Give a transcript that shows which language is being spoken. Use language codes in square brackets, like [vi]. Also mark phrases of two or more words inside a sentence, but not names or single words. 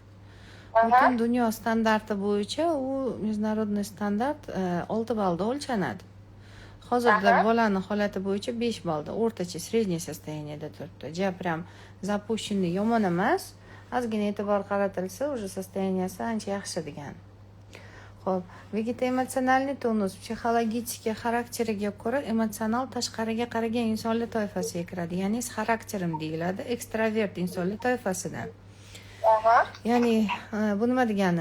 [uz] Butun dunyo standarti bo'yicha u международный standart 6 ballda o'lchanadi. Hozirda bolaning holati bo'yicha 5 ballda, o'rtacha [ru] средний состояниеda [uz] turibdi. [ru] Я прям запущенный [uz] yomon emas. Ozgina e'tibor qaratilsa, [ru] уже состояниеsi [uz] ancha yaxshi degan. Xo'p, vegetoemotsionalniy tonus psixologik xarakteriga ko'ra emotsional tashqariga qaragan insonlar toifasiga kiradi. Ya'ni xarakterim deyiladi, ekstravert insonlar toifasidan. Ya'ni bu nima degani?